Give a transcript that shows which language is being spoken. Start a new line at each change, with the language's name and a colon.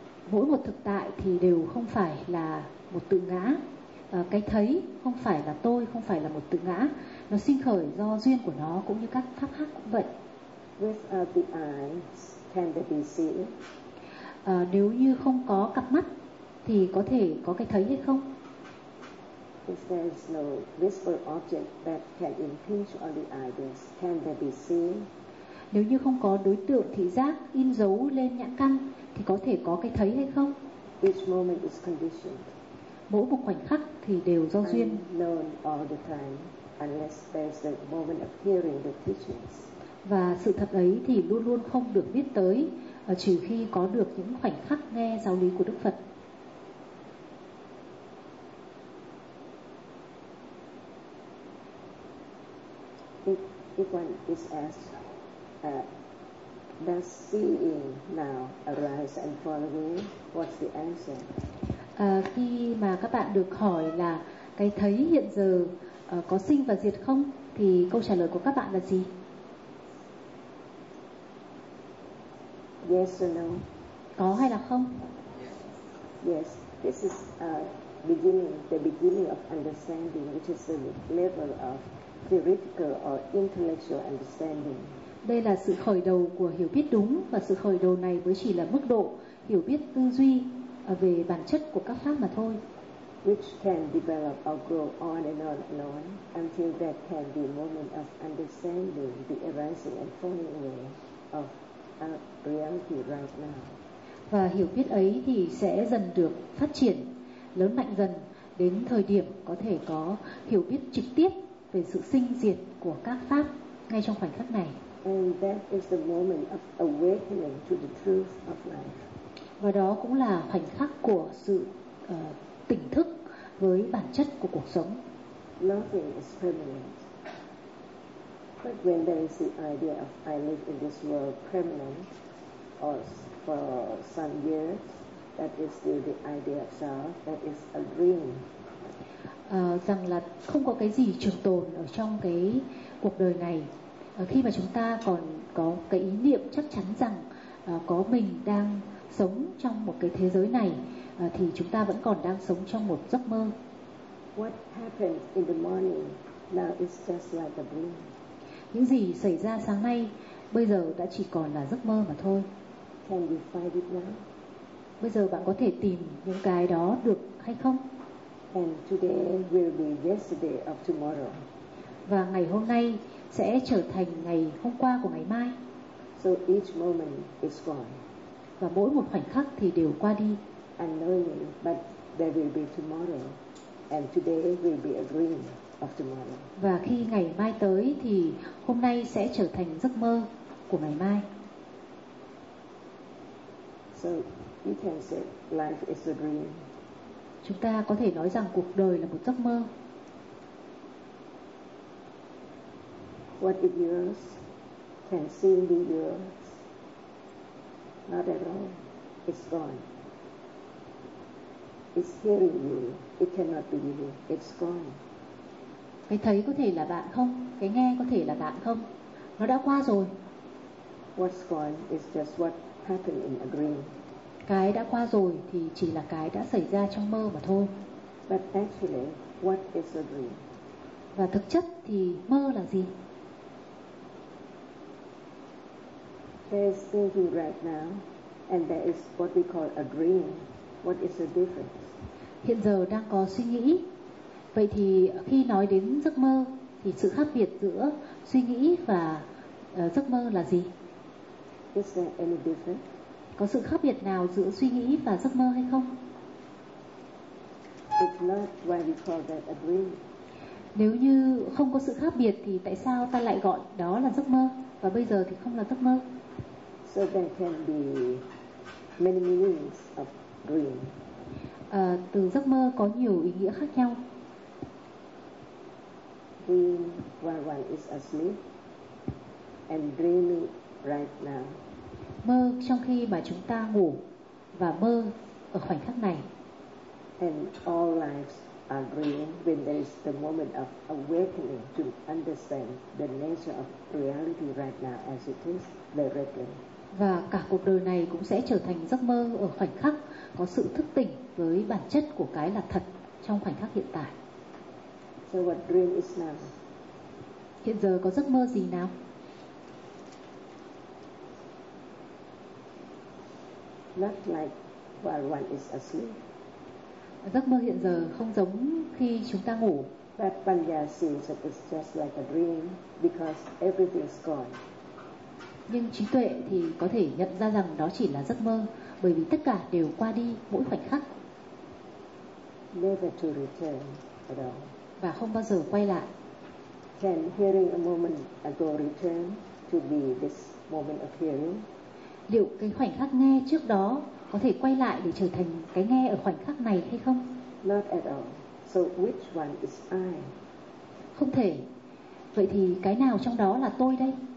Vietnamese: Mỗi một thực tại thì đều không phải là một tự ngã. Cái thấy không phải là tôi, không phải là một tự ngã. Nó sinh khởi do duyên của nó cũng như các pháp khác cũng vậy.
English: Without the eyes, can there be seeing?
Vietnamese: Nếu như không có cặp mắt thì có thể có cái thấy hay không?
English: If there is no visible object that can impinge on the eyes, can there be seeing?
Vietnamese: Nếu như không có đối tượng thị giác in dấu lên nhãn căn thì có thể có cái thấy hay không?
English: Each moment is conditioned.
Vietnamese: Mỗi một khoảnh khắc thì đều do duyên.
English: Unknown all the time, unless there's the moment of hearing the teachings.
Vietnamese: Và sự thật ấy thì luôn luôn không được biết tới, trừ khi có được những khoảnh khắc nghe giáo lý của Đức Phật.
English: If one is asked, does seeing now arise and fall away? What's the answer?
Vietnamese: Khi mà các bạn được hỏi là cái thấy hiện giờ có sinh và diệt không, thì câu trả lời của các bạn là gì?
English: Yes or no?
Vietnamese: Có hay là không?
English: Yes. This is beginning, the beginning of understanding, which is the level of theoretical or intellectual understanding.
Vietnamese: Đây là sự khởi đầu của hiểu biết đúng, và sự khởi đầu này mới chỉ là mức độ hiểu biết tư duy về bản chất của các pháp mà thôi.
English: Which can develop or grow on and on and on until that can be moment of understanding the arising and falling away of reality right now.
Vietnamese: Và hiểu biết ấy thì sẽ dần được phát triển, lớn mạnh dần đến thời điểm có thể có hiểu biết trực tiếp về sự sinh diệt của các pháp ngay trong khoảnh khắc này.
English: And that is the moment of awakening to the truth of life.
Vietnamese: Và đó cũng là khoảnh khắc của sự tỉnh thức với bản chất của cuộc sống.
English: Nothing is permanent. But when there is the idea of I live in this world permanent or for some years, that is still the idea of self, that is a dream.
Vietnamese: Rằng là không có cái gì trường tồn ở trong cái cuộc đời này. Khi mà chúng ta còn có cái ý niệm chắc chắn rằng có mình đang sống trong một cái thế giới này thì chúng ta vẫn còn đang sống trong một giấc mơ.
English: What happened in the morning now is just like a dream.
Vietnamese: Những gì xảy ra sáng nay bây giờ đã chỉ còn là giấc mơ mà thôi.
English: Can you find it now?
Vietnamese: Bây giờ bạn có thể tìm những cái đó được hay không?
English: And today will be yesterday of tomorrow.
Vietnamese: Và ngày hôm nay sẽ trở thành ngày hôm qua của ngày mai.
English: So each moment is gone.
Vietnamese: Và mỗi một khoảnh khắc thì đều qua đi.
English: Unknowing, but there will be tomorrow, and today will be a dream of tomorrow.
Vietnamese: Và khi ngày mai tới thì hôm nay sẽ trở thành giấc mơ của ngày mai.
English: So you can say life is a dream.
Vietnamese: Chúng ta có thể nói rằng cuộc đời là một giấc mơ.
English: What if yours can seem be yours? Not at all. It's gone. It's hearing you. It cannot be you. It's gone.
Vietnamese: Cái thấy có thể là bạn không? Cái nghe có thể là bạn không? Nó đã qua rồi.
English: What's gone is just what happened in a dream.
Vietnamese: Cái đã qua rồi thì chỉ là cái đã xảy ra trong mơ mà thôi.
English: But actually, what is a dream?
Vietnamese: Và thực chất thì mơ là gì?
English: There is thinking right now, and there is what we call a dream. What is the difference?
Vietnamese: Hiện giờ đang có suy nghĩ. Vậy thì khi nói đến giấc mơ, thì sự khác biệt giữa suy nghĩ và giấc mơ là gì?
English: Is there any difference?
Vietnamese: Có sự khác biệt nào giữa suy nghĩ và giấc mơ hay không?
English: It's not why we call that a dream.
Vietnamese: Nếu như không có sự khác biệt thì tại sao ta lại gọi đó là giấc mơ và bây giờ thì không là giấc mơ?
English: So there can be many meanings of dream.
Vietnamese: Từ giấc mơ có nhiều ý nghĩa khác nhau.
English: Dream while one is asleep and dreaming right now.
Vietnamese: Mơ trong khi mà chúng ta ngủ và mơ ở khoảnh khắc này.
English: And all lives are dream when there is the moment of awakening to understand the nature of reality right now as it is directly.
Vietnamese: Và cả cuộc đời này cũng sẽ trở thành giấc mơ ở khoảnh khắc có sự thức tỉnh với bản chất của cái là thật trong khoảnh khắc hiện tại.
English: So what dream is now?
Vietnamese: Hiện giờ có giấc mơ gì nào?
English: Not like while one is asleep.
Vietnamese: Giấc mơ hiện giờ không giống khi chúng ta ngủ.
English: But Panya sees that it's just like a dream because everything is gone.
Vietnamese: Nhưng trí tuệ thì có thể nhận ra rằng đó chỉ là giấc mơ bởi vì tất cả đều qua đi mỗi khoảnh khắc.
English: Never to return at all.
Vietnamese: Và không bao giờ quay lại.
English: Can hearing a moment ago return to be this moment of hearing?
Vietnamese: Liệu cái khoảnh khắc nghe trước đó có thể quay lại để trở thành cái nghe ở khoảnh khắc này hay không?
English: Not at all. So which one is I?
Vietnamese: Không thể. Vậy thì cái nào trong đó là tôi đây?